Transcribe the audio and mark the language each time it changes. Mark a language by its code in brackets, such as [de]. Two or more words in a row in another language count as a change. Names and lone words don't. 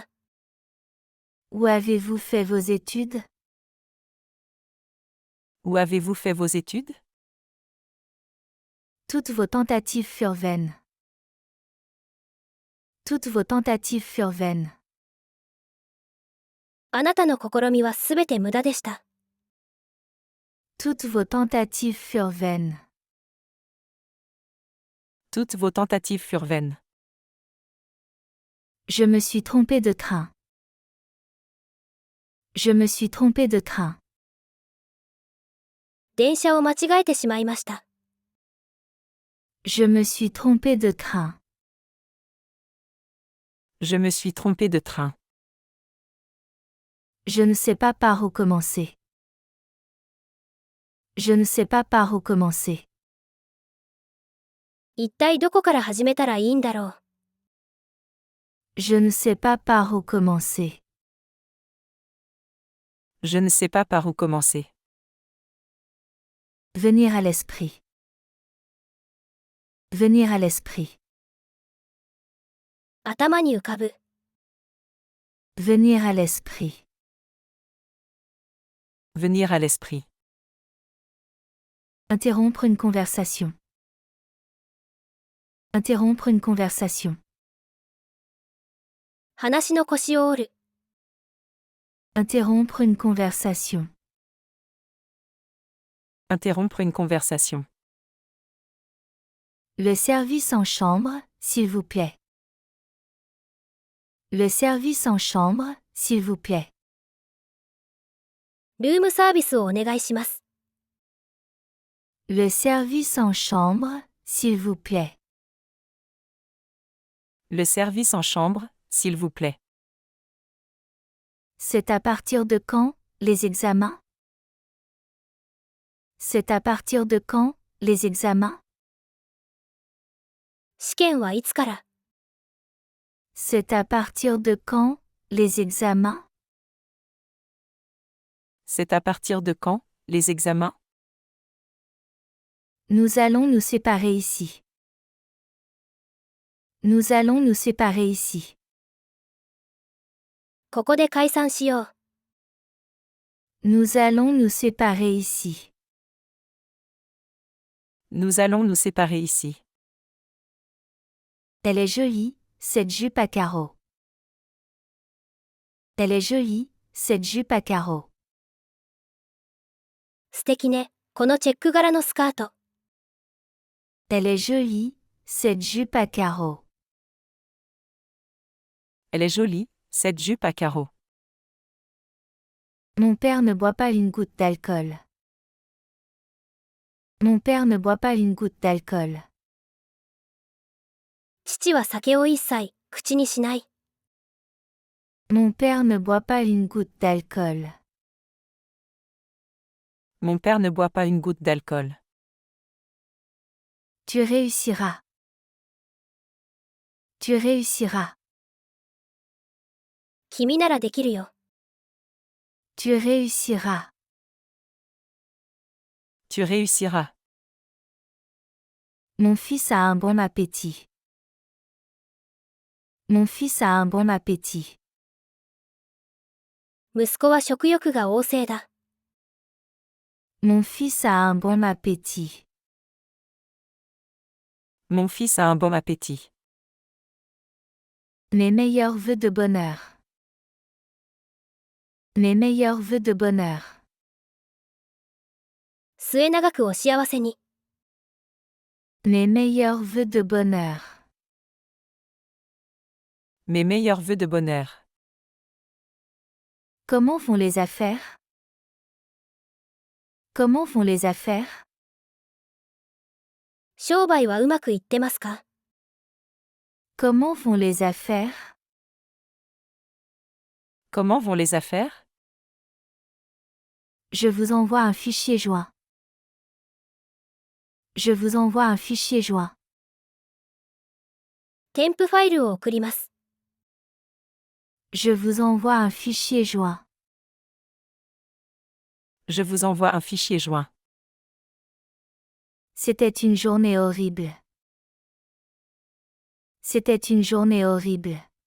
[fr] Où avez-vous fait vos études? Où avez-vous fait vos études? Toutes vos tentatives furent vaines. Toutes vos tentatives furent vaines. [ja] あなたの試みはすべて無駄でした。 [fr] Toutes vos tentatives furent vaines. Toutes vos tentatives furent vaines. Je me suis trompé de train. Je me suis trompé de train. [ja] 電車を間違えてしまいました。 [fr] Je me suis trompé de train. Je me suis trompé de train. Je ne sais pas par où commencer. Je ne sais pas par où commencer. [ja] 一体どこから始めたらいいんだろう。 [fr] Je ne sais pas par où commencer. Je ne sais pas par où commencer. Venir à l'esprit. Venir à l'esprit. [ja] 頭に浮かぶ。 [fr] Venir à l'esprit. Venir à l'esprit. Interrompre une conversation. Interrompre une conversation. [ja] 話の腰を折る。 [fr] Interrompre une conversation. Interrompre une conversation. Le service en chambre, s'il vous plaît. Le service en chambre, s'il vous plaît. [ja] ルームサービスをお願いします。 [fr] Le service en chambre, s'il vous plaît. Le service en chambre, s'il vous plaît. C'est à partir de quand, les examens? C'est à partir de quand, les examens? [ja] 試験はいつから？ [fr] C'est à partir de quand, les examens? C'est à partir de quand, les examens? Nous allons nous séparer ici. Nous allons nous séparer ici. [ja] ここで解散しよう。 [fr] Nous allons nous séparer ici. Nous allons nous séparer ici. Elle est jolie, cette jupe à carreaux. Elle est jolie, cette jupe à carreaux. [ja] 素敵ね、このチェック柄のスカート。 [fr] Elle est jolie, cette jupe à carreaux. Elle est jolie, cette jupe à carreaux. Mon père ne boit pas une goutte d'alcool. Mon père ne boit pas une goutte d'alcool. [ja] 父は酒を一切口にしない。 [fr] Mon père ne boit pas une goutte d'alcool. Mon père ne boit pas une goutte d'alcool. Tu réussiras. Tu réussiras. [ja] 君ならできるよ。 [fr] Tu réussiras. Tu réussiras. Mon fils a un bon appétit. Mon fils a un bon appétit. [ja] 息子は食欲が旺盛だ。 [fr] Mon fils a un bon appétit. Mon fils a un bon appétit. Mes meilleurs vœux de bonheur. Mes meilleurs vœux de bonheur. [ja] 末永くお幸せに。 [fr] Mes meilleurs vœux de bonheur. Mes meilleurs vœux de bonheur. Comment vont les affaires? Comment vont les affaires? [ja] 商売はうまくいってますか？ [fr] Comment vont les affaires? Comment vont les affaires? Je vous envoie un fichier joint. Je vous envoie un fichier joint. [ja] 添付ファイルを送ります。 [fr] Je vous envoie un fichier joint. Je vous envoie un fichier joint. C'était une journée horrible. C'était une journée horrible.